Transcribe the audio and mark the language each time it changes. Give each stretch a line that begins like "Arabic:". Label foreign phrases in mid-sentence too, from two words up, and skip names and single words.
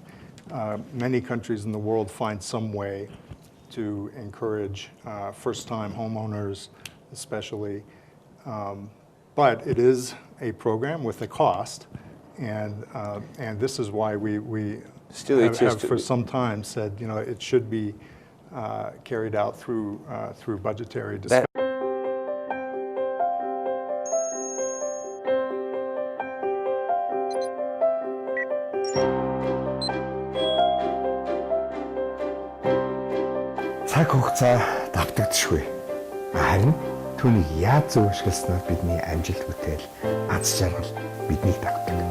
English: Many countries in the world find some way to encourage first-time homeowners, especially. But it is a program with a cost, and this is why we have for some time said, it should be carried out through budgetary discussion.
Mongolian: Цаг хугацаа давтагдчихгүй. Харин түүнийг яаж зөвшөөрснөөр бидний амжилт бүтээл, аз жаргал биднийг давтдаг.